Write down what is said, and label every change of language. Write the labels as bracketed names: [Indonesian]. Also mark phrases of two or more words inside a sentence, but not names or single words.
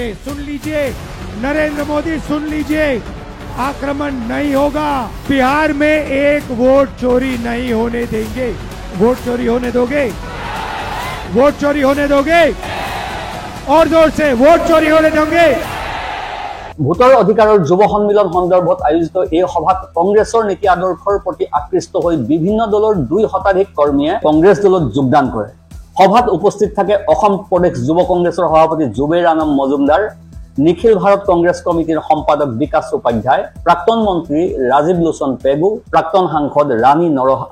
[Hindi] सुन लीजिए नरेंद्र मोदी, सुन लीजिए, आक्रमण नहीं होगा। बिहार में एक वोट चोरी नहीं होने देंगे। वोट चोरी होने दोगे? वोट चोरी होने दोगे? और जोर से, वोट चोरी होने दोगे? [Assamese] ভোটৰ অধিকাৰৰ যুৱ সন্মিলন সন্দৰ্ভত আয়োজিত এই সভাত কংগ্ৰেছৰ নীতি আদৰ্শৰ প্ৰতি আকৃষ্ট হৈ বিভিন্ন দলৰ 2 শতাধিক কৰ্মীয়ে কংগ্ৰেছ দলত যোগদান কৰে। সভাত উপস্থিত থাকে অসম প্ৰদেশ যুৱ কংগ্ৰেছৰ সভাপতি জুবেৰ আনম মজুমদাৰ, নিখিল ভাৰত কংগ্ৰেছ কমিটিৰ সম্পাদক বিকাশ উপাধ্যায়, প্ৰাক্তন মন্ত্ৰী ৰাজীৱ লোচন পেগু, প্ৰাক্তন সাংসদ ৰাণী নৰহ আদি।